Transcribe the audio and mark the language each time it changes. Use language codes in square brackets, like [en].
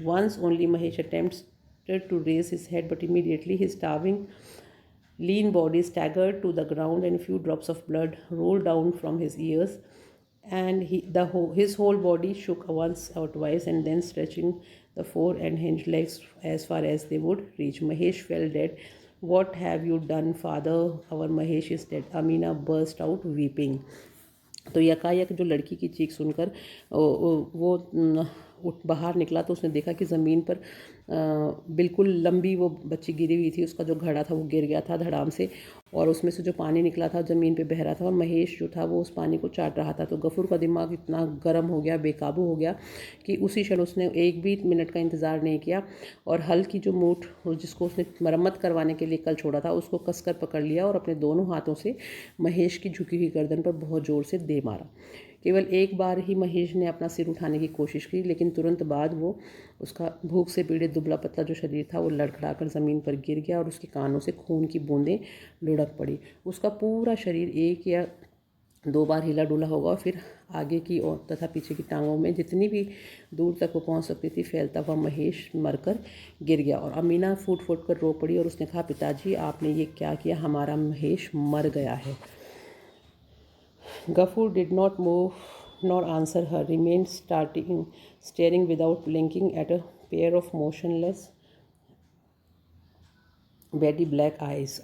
[en] Once only Mahesh attempted to raise his head, but immediately his starving lean body staggered to the ground and a few drops of blood rolled down from his ears. and his whole body shook once or twice, and then stretching the fore and hind legs as far as they would reach. Mahesh fell dead. What have you done, father? Our Mahesh is dead. Amina burst out weeping. [hi] तो यकायक जो लड़की की चीख सुनकर वो उठ बाहर निकला तो उसने देखा कि ज़मीन पर बिल्कुल लंबी वो बच्ची गिरी हुई थी। उसका जो घड़ा था वो गिर गया था धड़ाम से, और उसमें से जो पानी निकला था ज़मीन पे बह रहा था, और महेश जो था वो उस पानी को चाट रहा था। तो गफूर का दिमाग इतना गर्म हो गया, बेकाबू हो गया कि उसी क्षण उसने एक भी मिनट का इंतज़ार नहीं किया, और हल की जो मूठ जिसको उसने मरम्मत करवाने के लिए कल छोड़ा था उसको कसकर पकड़ लिया और अपने दोनों हाथों से महेश की झुकी हुई गर्दन पर बहुत ज़ोर से दे मारा। केवल एक बार ही महेश ने अपना सिर उठाने की कोशिश की, लेकिन तुरंत बाद वो उसका भूख से पीड़ित दुबला पतला जो शरीर था वो लड़खड़ाकर ज़मीन पर गिर गया और उसके कानों से खून की बूंदें लुढ़क पड़ी। उसका पूरा शरीर एक या दो बार हिला डुला होगा और फिर आगे की और तथा पीछे की टांगों में जितनी भी दूर तक वो पहुंच सकती थी फैलता हुआ महेश मरकर गिर गया। और अमीना फूट फूट कर रो पड़ी और उसने कहा, पिताजी आपने ये क्या किया? हमारा महेश मर गया है। [en] Gafur did not move nor answer her, remained staring without blinking at a pair of motionless, beady black eyes.